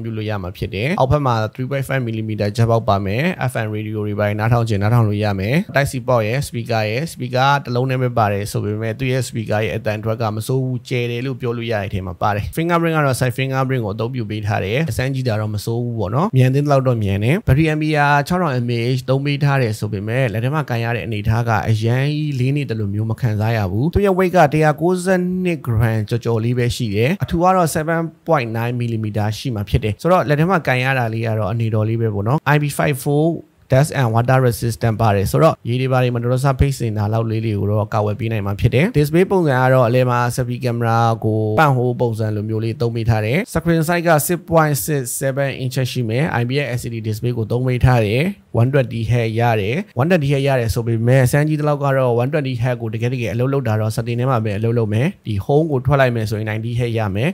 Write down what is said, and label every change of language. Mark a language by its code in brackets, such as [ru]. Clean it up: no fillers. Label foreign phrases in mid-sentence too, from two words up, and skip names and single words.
[my] ပြုလို့ရမှာဖြစ်တယ်အောက်ဘက်မှာ 3.5mm ဂျက်ပေါက်ပါမယ် [en] FM radio [my] တွေပိုင်းနားထောင်ချင်နားထောင်လို့ရမယ် [en] Type C port [my] ရဲ့ speaker တစ်လုံးနဲ့ပဲပါတယ်ဆိုပေမဲ့သူရဲ့ speaker ရဲ့အသံထွက်ကမစိုးဘူးကျယ်တယ်လို့ပြောလို့ရတဲ့အထက်မှာပါတယ် fingerprint ကတော့ [en] side fingerprint [my] ကိုအသုံးပြုပေးထားတယ်အစမ်းကြည့်တာတော့မစိုးဘူးပေါ့နော်မြန်သေးလောက်တော့မြန်တယ် [en] battery ampere 6000 mAh [my] သုံးပေးထားတယ်ဆိုပေမဲ့လက်ထဲမှာကန်ရတဲ့အနေအထားကအရန်ကြီးလေးနေတယ်လို့မျိုးမခံစားရဘူးသူရဲ့ weight က192 gram ကြော်လေးပဲရှိတယ်အထူကတော့ 7.9mm ရှိမှာဖြစ်တယ်ဆိုတော့လက်ထဲမှာကန်ရတာလေးကတော့အနေတော်လေးပဲပေါ့နော် [en] IP54 dust and water resistant [my] ပါတယ်ဆိုတော့ရေတွေပါတယ်မတော်တဆဖိတ်စင်တာလောက်လေးတွေကိုတော့ကာဝယ်ပေးနိုင်မှာဖြစ်တယ် display ပုံစံကတော့အလဲမှာ [en] selfie camera [my] ကိုပတ်ဟိုးပုံစံလိုမျိုးလေးသုံးပေးထားတယ် [en] screen size [my] က [en] 6.67 inch [my] ရှိမယ် [en] IPS LCD display [my] ကိုသုံးပေးထားတယ်120Hz ရတယ်120Hz ရတယ်ဆိုပေမဲ့စမ်းကြီးတလောက်ကတော့ 120Hz ကိုတကယ်အလုပ်လုပ်တာတော့ setting ထဲမှာပဲအလုပ်လုပ်မယ်ဒီ home ကိုထွက်လိုက်မယ်ဆိုရင် 90Hz ရမယ်